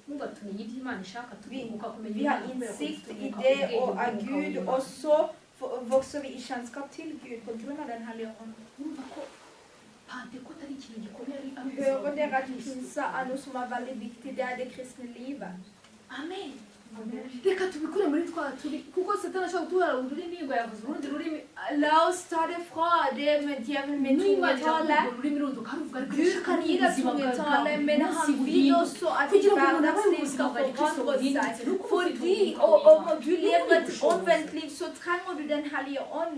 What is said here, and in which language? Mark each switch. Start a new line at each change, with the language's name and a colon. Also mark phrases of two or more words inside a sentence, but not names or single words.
Norwegian: Vi har innsikt i det og er Gud, og så vokser vi i kjennskap til Gud på grunn av den hellige ånd. Hører dere at pinsa er noe som er veldig viktig, det er det kristne livet. Amen.
Kinyarwanda: Reka tubikure muri turi kuko satana ashaka gutura ururimi ngo yavuze urundi rurimi.
Norwegian: La oss ta det fra det med djevelen med tungetale. Gud kan gi deg tungetale, men han vil også at ditt hverdagsliv skal forandre seg. Fordi om du lever et omvendt liv, så trenger du den hellige ånd.